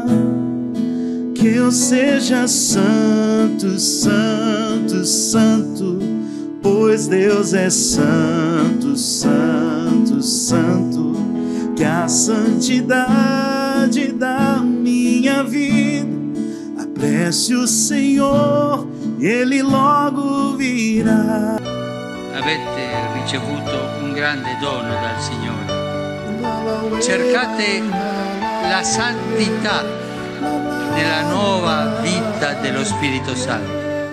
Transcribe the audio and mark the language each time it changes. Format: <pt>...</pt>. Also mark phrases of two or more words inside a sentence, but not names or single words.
<pt>Que eu seja santo, santo, santo, pois Deus é santo, santo, santo. Que a santidade da minha vida apresse o Senhor, Ele logo virà.</pt> <it>Avete ricevuto un grande dono dal Signore. Cercate la santità nella nuova vita dello Spirito Santo.</it>